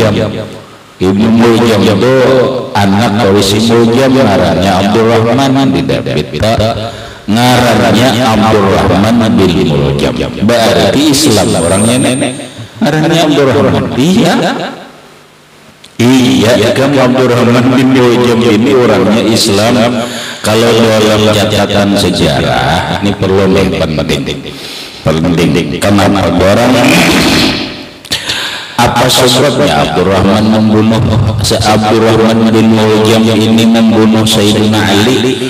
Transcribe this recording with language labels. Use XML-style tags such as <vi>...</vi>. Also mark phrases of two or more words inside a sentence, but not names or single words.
<bjn>Ibnu Muljam itu anak dari si Muljam, ngarannya Abdurrahman, tidak beta ngarannya Abdurrahman bin Muljam. Berarti Islam orangnya nenek, ngarannya Abdurrahman.</bjn> <id>Iya, kan Abdurrahman bin Muljam ini orangnya Islam. Kalau dalam catatan sejarah ini perlu penting. Kenapa orang? Apa sebabnya Abdurrahman membunuh Abdurrahman bin Muljam ini membunuh Sayyidina Ali?</id>